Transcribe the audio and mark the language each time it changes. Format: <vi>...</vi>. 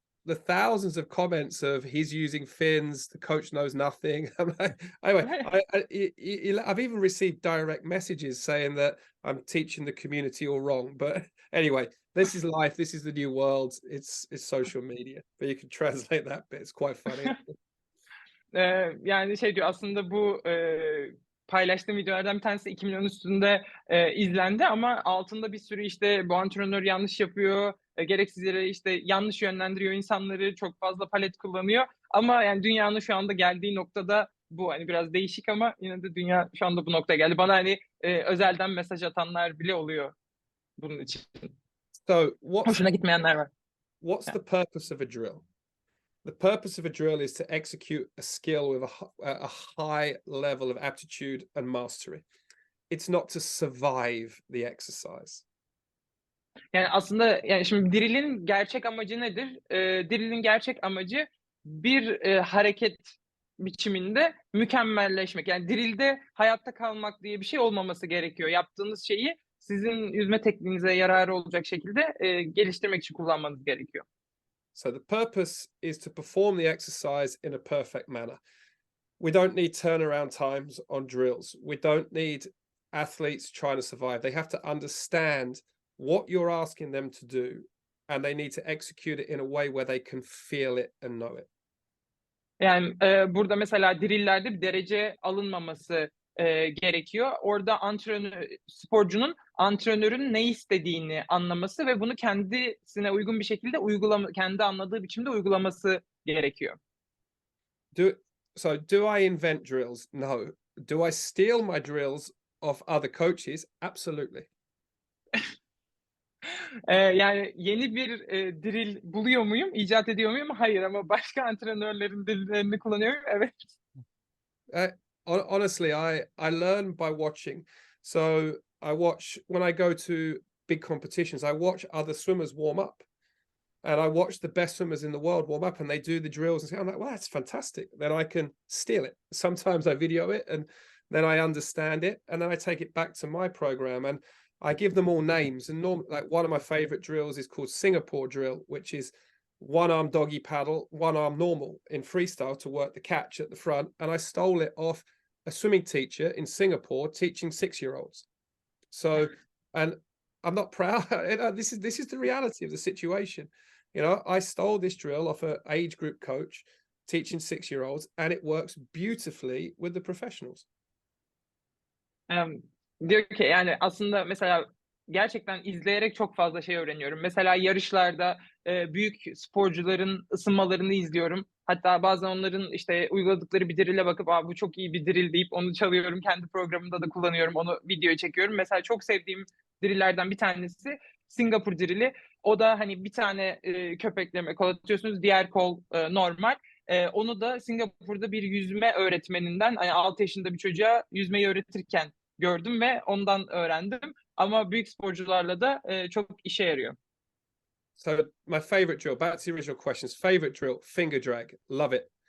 <en>The thousands of comments of he's using fins, the coach knows nothing. Anyway, I've even received direct messages saying that I'm teaching the community all wrong. But anyway, this is life. This is the new world. It's social media. But you can translate that bit. It's quite funny.</en> <tr>Yani şey diyor aslında, bu paylaştığım videolardan bir tanesi 2 milyon üstünde izlendi, ama altında bir sürü işte bu antrenör yanlış yapıyor, gereksiz yere işte yanlış yönlendiriyor insanları, çok fazla palet kullanıyor. Ama yani dünyanın şu anda geldiği noktada bu, hani biraz değişik, ama yine de dünya şu anda bu noktaya geldi. Bana hani özelden mesaj atanlar bile oluyor bunun için.</tr> <en>So</en> <tr>hoşuna gitmeyenler var.</tr> <en>What's the purpose of a drill? The purpose of a drill is to execute a skill with a high level of aptitude and mastery. It's not to survive the exercise.</en> <tr>Yani aslında, yani şimdi drill'in gerçek amacı nedir? Drill'in gerçek amacı bir hareket biçiminde mükemmelleşmek. Yani drill'de hayatta kalmak diye bir şey olmaması gerekiyor. Yaptığınız şeyi sizin yüzme tekniğinize yararı olacak şekilde geliştirmek için kullanmanız gerekiyor.</tr> <en>So the purpose is to perform the exercise in a perfect manner. We don't need turnaround times on drills. We don't need athletes trying to survive. They have to understand what you're asking them to do, and they need to execute it in a way where they can feel it and know it.</en> <tr>Yani burada mesela drillerde bir derece alınmaması gerekiyor. Orada sporcunun antrenörün ne istediğini anlaması ve bunu kendisine uygun bir şekilde kendi anladığı biçimde uygulaması gerekiyor.</tr> <en>Do I invent drills? No. Do I steal my drills off other coaches? Absolutely.</en> <tr>Yani yeni bir drill buluyor muyum, icat ediyor muyum? Hayır, ama başka antrenörlerin drillerini kullanıyorum. Evet.</tr> <en>Honestly, I learn by watching. So I watch when I go to big competitions. I watch other swimmers warm up, and I watch the best swimmers in the world warm up, and they do the drills. And say, I'm like, well, that's fantastic. Then I can steal it. Sometimes I video it, and then I understand it, and then I take it back to my program, and I give them all names. And like one of my favorite drills is called Singapore drill, which is one arm doggy paddle, one arm normal in freestyle to work the catch at the front. And I stole it off a swimming teacher in Singapore teaching 6-year-olds. So, and I'm not proud. This is the reality of the situation. You know, I stole this drill off an age group coach teaching 6-year-olds, and it works beautifully with the professionals.</en> <tr>Diyor ki yani aslında mesela gerçekten izleyerek çok fazla şey öğreniyorum. Mesela yarışlarda büyük sporcuların ısınmalarını izliyorum. Hatta bazen onların işte uyguladıkları bir drill'e bakıp bu çok iyi bir drill deyip onu çalıyorum. Kendi programımda da kullanıyorum. Onu videoya çekiyorum. Mesela çok sevdiğim drill'lerden bir tanesi Singapur drill'i. O da hani bir tane köpekleme kol atıyorsunuz. Diğer kol normal. Onu da Singapur'da bir yüzme öğretmeninden, hani 6 yaşında bir çocuğa yüzmeyi öğretirken gördüm ve ondan öğrendim. Ama büyük sporcularla da çok işe yarıyor.</tr> <en>So my favorite drill, back to the original questions, favorite drill, finger drag, love it.</en>